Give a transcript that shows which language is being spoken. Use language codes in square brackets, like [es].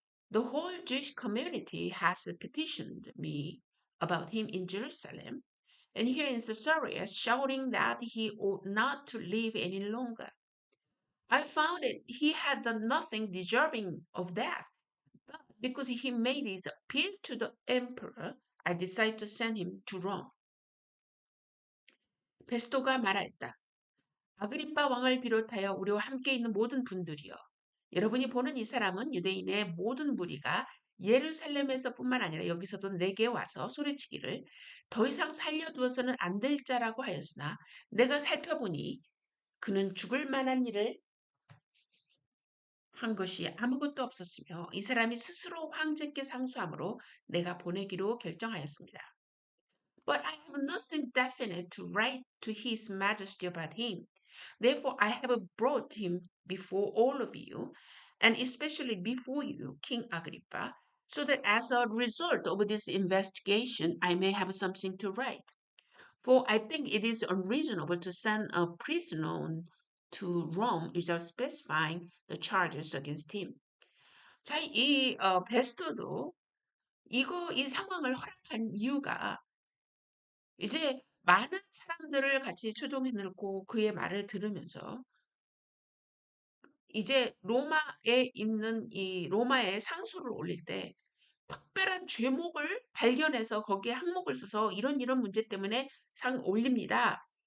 [en] The whole Jewish community has petitioned me about him in Jerusalem, and here in Caesarea, shouting that he ought not to live any longer. I found that he had done nothing deserving of death, but because he made his appeal to the emperor, I decided to send him to Rome. [ko] 베스토가 말하였다. 아그리빠 왕을 비롯하여 우리와 함께 있는 모든 분들이여. 여러분이 보는 이 사람은 유대인의 모든 무리가 예루살렘에서뿐만 아니라 여기서도 내게 와서 소리치기를 더 이상 살려두어서는 안 될 자라고 하였으나 내가 살펴보니 그는 죽을 만한 일을 한 것이 아무것도 없었으며 이 사람이 스스로 황제께 상소함으로 내가 보내기로 결정하였습니다. [en] But I have nothing definite to write to His Majesty about him. Therefore, I have brought him before all of you, and especially before you, King Agrippa, so that as a result of this investigation, I may have something to write. For I think it is unreasonable to send a prisoner to Rome without specifying the charges against him. [ko] 자, 베스토도 이 상황을 허락한 이유가 이제 많은 사람들을 같이 초동해 놓고 그의 말을 들으면서 이제 로마에 있는 이 로마에 상소를 올릴 때 특별한 죄목을 발견해서 거기에 항목을 써서 이런 문제 때문에 상 올립니다.